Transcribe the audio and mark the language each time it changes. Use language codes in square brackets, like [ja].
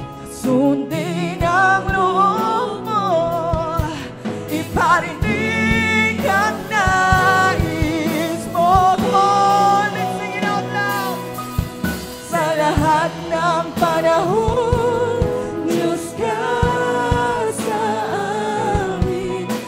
[tl] Sundin ang loob mo, iparinig ang nais mo. [en] Come on, let's sing it out loud. [tl] Sa lahat ng panahon, Diyos ka sa amin.